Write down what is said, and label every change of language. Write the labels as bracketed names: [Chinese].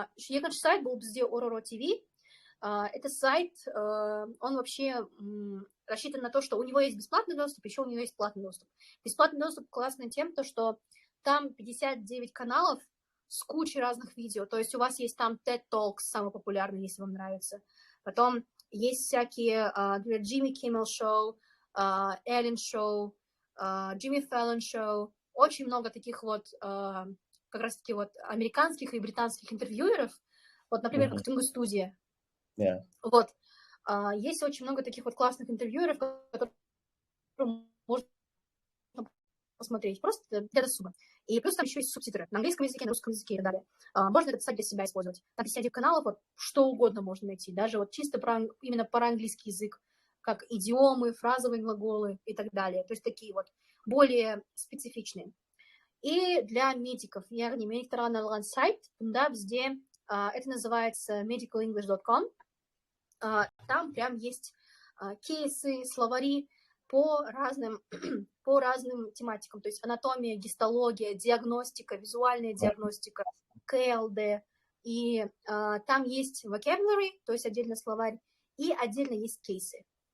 [Kazakh] Екінші сайт [Russian] был [Kazakh] бізде Ororo TV. [Russian] Это сайт, он вообще рассчитан на то, что у него есть бесплатный доступ, еще у него есть платный доступ. Бесплатный доступ классный тем, что там 59 каналов с кучей разных видео. То есть у вас есть там TED Talks, самый популярный, если вам нравится. Потом есть всякие Jimmy Kimmel Show, Ellen Show, Jimmy Fallon Show. Очень много таких вот как раз-таки вот американских и британских интервьюеров. Вот, например, как Тунгу-студия. Вот. Есть очень много таких вот классных интервьюеров, которые можно посмотреть просто для досуга. И плюс там еще есть субтитры на английском языке, на русском языке и так далее. Можно этот сайт для себя использовать. На 59 каналов вот что угодно можно найти, даже вот чисто именно про английский язык, как идиомы, фразовые глаголы и так далее. То есть такие вот более специфичные. И для медиков, [Kazakh] яғни медиктерге арналған сайт, бұнда бізде [Russian] это называется [Kazakh] medicalenglish.com. [Russian] Там прям есть кейсы, словари по разным тематикам, то есть анатомия, гистология, диагностика, визуальная диагностика, КЛД, и там есть vocabulary, то есть отдельно словарь, и отдельно есть кейсы.